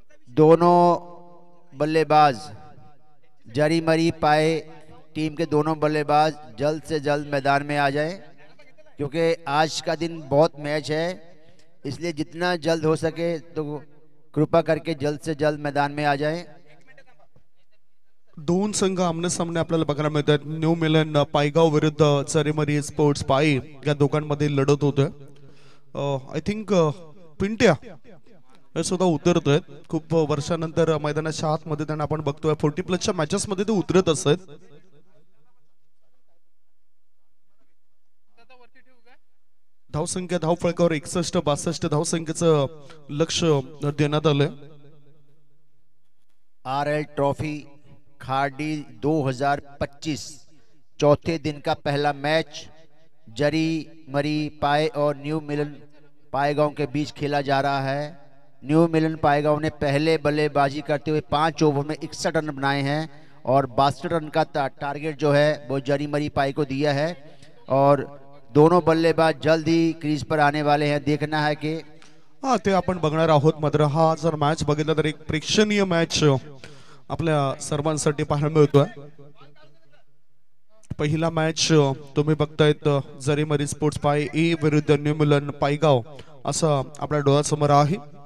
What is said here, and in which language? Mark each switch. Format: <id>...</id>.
<hi>दोनों बल्लेबाज जरी मरी पाए टीम के दोनों बल्लेबाज जल्द से जल्द मैदान में आ जाएं, क्योंकि आज का दिन बहुत मैच है, इसलिए जितना जल्द हो सके तो कृपा करके जल्द से जल्द मैदान में आ जाएं।</hi> <mr>दोन संघ आमने सामने आपल्याला बघायला मिळतात। न्यू मिलन पायगाव विरुद्ध जरीमरी स्पोर्ट्स पाई या दोघांमध्ये लढत होते।</mr> <en>I think</en> <mr>पिंट्या हे सुद्धा उतरतोय। खूप वर्षानंतर मैदानाच्या आतमध्ये त्यांना आपण बघतोय। 40+ मॅचेस मध्ये ते उतरत असत। धावसंख्या धावफलकावर 61-62 धावसंख्येचं लक्ष देण्यात आलंय।</mr> <hi>RL ट्रॉफी खाड़ी 2025 चौथे दिन का पहला मैच जरी मरी पाए और न्यू मिलन पायगांव के बीच खेला जा रहा है। न्यू मिलन पायगांव ने पहले बल्लेबाजी करते हुए 5 ओवर में 61 रन बनाए हैं और 62 रन का टारगेट जो है वो जरी मरी पाई को दिया है और दोनों बल्लेबाज जल्द ही क्रीज पर आने वाले हैं। देखना है कि</hi> <mr>ते आपण बघणार आहोत। मात्र हा जर मॅच बघितला तर एक प्रेक्षणीय मॅच आपल्या सर्वांसाठी पाहायला मिळतोय। पहिला मॅच तुम्ही बघतायत जरीमरी स्पोर्ट्स पाई ए विरुद्ध न्यू मिलन पायगाव असं आपल्या डोळ्यासमोर आहे।</mr>